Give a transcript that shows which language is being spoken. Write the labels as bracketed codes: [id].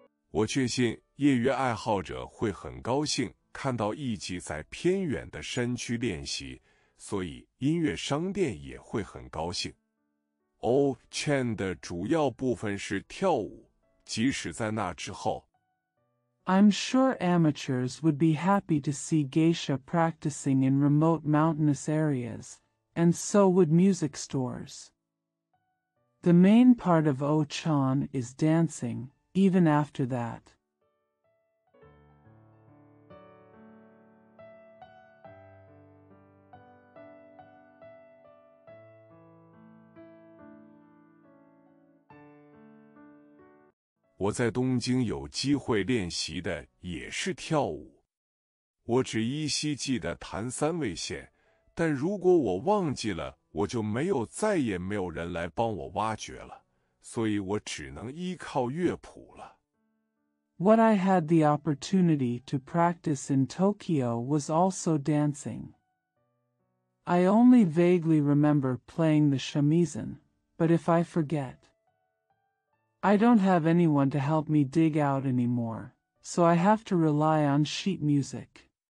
[zh] 我确信业余爱好者会很高兴看到艺伎在偏远的山区练习，所以音乐商店也会很高兴。 Chen 的主要部分是跳舞，即使在那之后。 [en] I'm sure amateurs would be happy to see geisha practicing in remote mountainous areas, and so would music stores. The main part of Ochan is dancing, even after that. [zh] 我在东京有机会练习的也是跳舞。我只依稀记得弹三味线，但如果我忘记了，我就再也没有人来帮我挖掘了，所以我只能依靠乐谱了。 [en] What I had the opportunity to practice in Tokyo was also dancing. I only vaguely remember playing the shamisen, but if I forget, I don't have anyone to help me dig out anymore, so I have to rely on sheet music.